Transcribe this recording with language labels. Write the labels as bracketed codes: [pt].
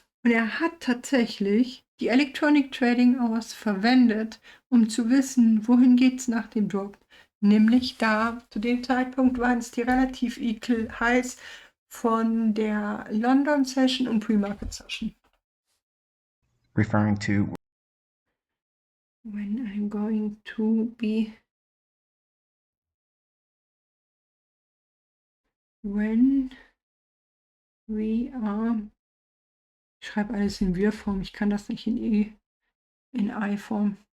[de] Und er hat tatsächlich die Electronic Trading Hours verwendet, um zu wissen, wohin geht es nach dem Drop. Nämlich da, zu dem Zeitpunkt waren es die relativ equal Highs von der London Session und Pre-Market Session. [en] Referring to When I'm going to be when we are. [de] Ich schreibe alles in Wir-Form, ich kann das nicht in I-Form.